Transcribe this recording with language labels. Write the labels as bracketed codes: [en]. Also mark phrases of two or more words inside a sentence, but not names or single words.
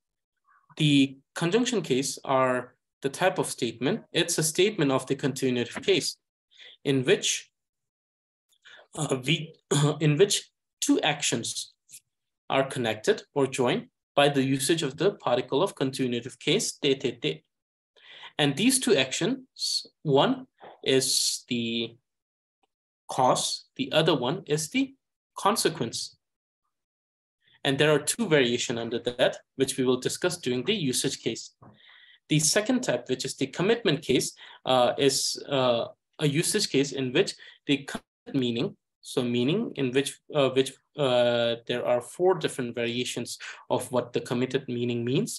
[en] The conjunction case are the type of statement. It's a statement of the continuative case in which 2 actions are connected or joined by the usage of the particle of continuative case, te, te, te. And these 2 actions, one is the cause, the other one is the consequence. And there are 2 variations under that, which we will discuss during the usage case. The second type, which is the commitment case, is a usage case in which the meaning, so meaning in which there are 4 different variations of what the committed meaning means.